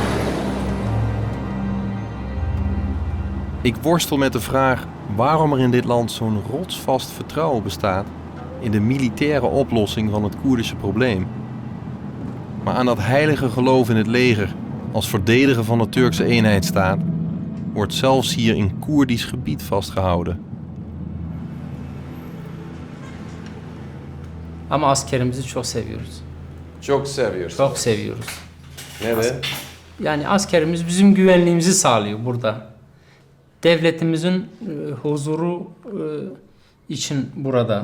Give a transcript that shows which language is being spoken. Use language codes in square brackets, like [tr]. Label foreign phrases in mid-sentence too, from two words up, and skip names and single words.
[nl] Ik worstel met de vraag waarom er in dit land zo'n rotsvast vertrouwen bestaat in de militaire oplossing van het Koerdische probleem. Maar aan dat heilige geloof in het leger als verdediger van de Turkse eenheidsstaat wordt zelfs hier in Koerdisch gebied vastgehouden. [tr] Ama askerimizi çok seviyoruz. Çok seviyoruz. Çok seviyoruz. Neden? Yani askerimiz bizim güvenliğimizi sağlıyor burada. Devletimizin huzuru için burada.